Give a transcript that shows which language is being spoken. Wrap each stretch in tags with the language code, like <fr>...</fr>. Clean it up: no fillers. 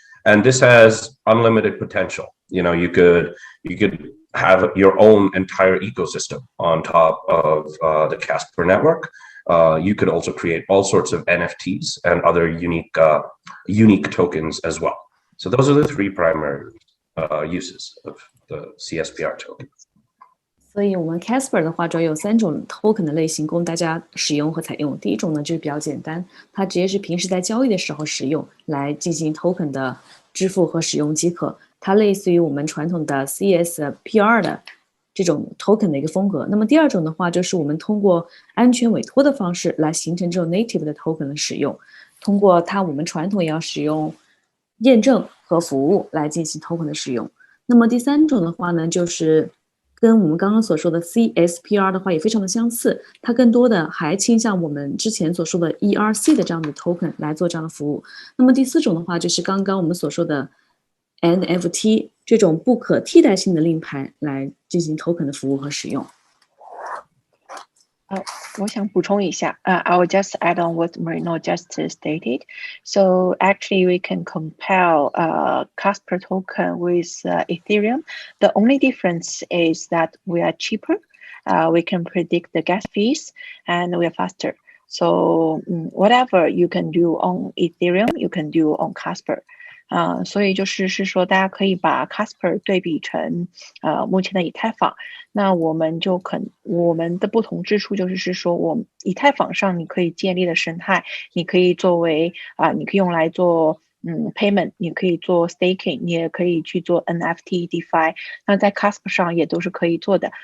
<en>And this has unlimited potential. You could have your own entire ecosystem on top of the Casper network. You could also create all sorts of NFTs and other unique tokens as well. So those are the three primary uses of the CSPR token.</en> <zh>所以我们 Casper 的话主要有3种 token 的类型供大家使用和采用。第一种呢就是比较简单，它直接是平时在交易的时候使用来进行 token 的支付和使用即可，它类似于我们传统的 CSPR 的这种 token 的一个风格。那么第二种的话就是我们通过安全委托的方式来形成这种 native 的 token 的使用，通过它我们传统也要使用验证和服务来进行 token 的使用。那么第三种的话呢，就是跟我们刚刚所说的 CSPR 的话也非常的相似，它更多的还倾向我们之前所说的 ERC 的这样的 token 来做这样的服务。那么第四种的话就是刚刚我们所说的 NFT 这种不可替代性的令牌来进行 token 的服务和使用。我想补充一下</zh> <en>I will just add on what Marino just stated. So actually we can compare Casper token with Ethereum. The only difference is that we are cheaper. We can predict the gas fees and we are faster. So whatever you can do on Ethereum, you can do on Casper.</en> <zh>所以就是说大家可以把 Casper 对比成目前的以太坊，那我们的不同之处就是说我们以太坊上你可以建立的生态，你可以作为你可以用来做payment， 你可以做 staking， 你也可以去做 NFT DeFi， 那在 Casper 上也都是可以做的。</zh>